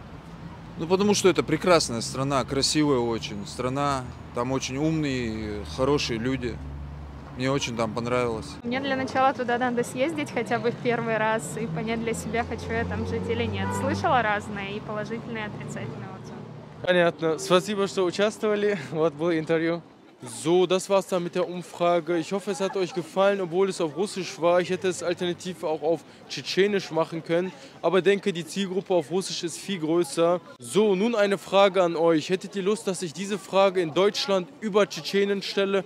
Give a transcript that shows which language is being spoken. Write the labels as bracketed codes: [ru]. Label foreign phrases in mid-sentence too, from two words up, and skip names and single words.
[ru] Ну, потому что это прекрасная страна, красивая очень страна, там очень умные, хорошие люди. Мне очень там понравилось. Мне для начала туда надо съездить хотя бы в первый раз и понять для себя, хочу я там жить или нет. Слышала разные, и положительные, и отрицательные отзывы. Понятно. Спасибо, что участвовали. Вот было интервью. [de] So, das war's dann mit der Umfrage. Ich hoffe, es hat euch gefallen, obwohl es auf Russisch war. Ich hätte es alternativ auch auf Tschetschenisch machen können. Aber denke, die Zielgruppe auf Russisch ist viel größer. So, nun eine Frage an euch. Hättet ihr Lust, dass ich diese Frage in Deutschland über Tschetschenien stelle?